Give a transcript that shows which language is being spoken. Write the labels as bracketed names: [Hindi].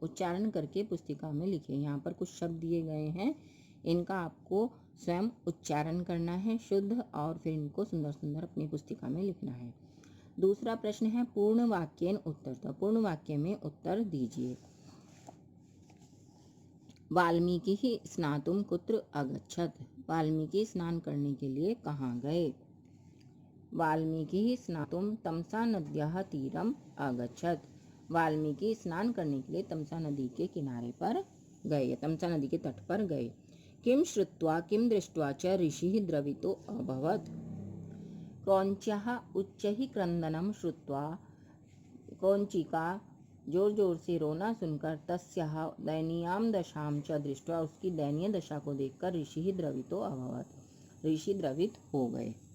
[Hindi] उच्चारण करके पुस्तिका में लिखे। यहाँ पर कुछ शब्द दिए गए हैं, इनका आपको स्वयं उच्चारण करना है शुद्ध, और फिर इनको सुंदर सुंदर अपनी पुस्तिका में लिखना है। दूसरा प्रश्न है [Sanskrit] पूर्ण वाक्येन उत्तर। [Hindi] तो पूर्ण वाक्य में उत्तर दीजिए। [Sanskrit] वाल्मीकि ही स्नातुम कुत्र अगच्छत। [Hindi] वाल्मीकि स्नान करने के लिए कहाँ गए। [Sanskrit] वाल्मीकि स्नातुम तमसा नद्याः तीरम अगच्छत। [Hindi] वाल्मीकि स्नान करने के लिए तमसा नदी के किनारे पर गए, तमसा नदी के तट पर गए। [Sanskrit] किम श्रुत्वा किम दृष्ट्वा च ऋषिः द्रवितो अभवत्। क्रौंच्याः उच्चैः क्रंदनम श्रुत्वा, [Hindi] क्रौंची का जोर जोर से रोना सुनकर, [Sanskrit] तस्याः दयनीयां दशां च दृष्ट्वा, [Hindi] उसकी दयनीय दशा को देखकर, [Sanskrit] ऋषिः द्रवितो अभवत्, [Hindi] ऋषि द्रवित हो गए।